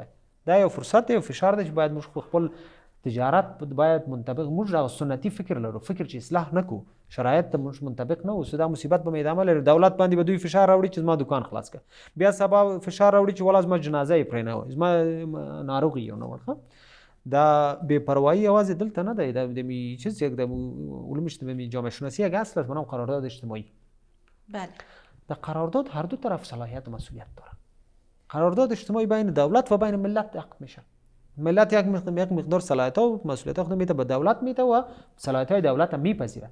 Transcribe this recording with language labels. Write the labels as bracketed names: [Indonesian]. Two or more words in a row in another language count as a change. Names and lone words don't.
[Pashto] دا یو فرصت دی او فشار دی چې باید موږ خپل تجارت باید منطبق، موږ دا سنتي فکر لرو، فکر چې اصلاح نکو، شرایط ته موږ منطبق نه اوسو، دا مصیبت به ادامه لري. دولت باندې به دوی فشار راوړي چې زما دکان خلاص کړه، بیا سبا فشار راوړي چې ولا زما جنازه یې پرې نه وای، زما ناروغي یو نه ورخه. دا بې پروایی یوازې دلته نه دی، د چیز [Persian] یک د علوم اجتماعی جامعه شناسی یک اصل است، منم قرارداد اجتماعی. بله. در قرارداد هر دو طرف صلاحیت و مسئولیت داره. قرارداد اجتماعی بین دولت و بین ملت عقد میشه. ملت یک مقدار صلاحیت و مسئولیت خود میده به دولت میده و صلاحیت های دولت هم میپذیره.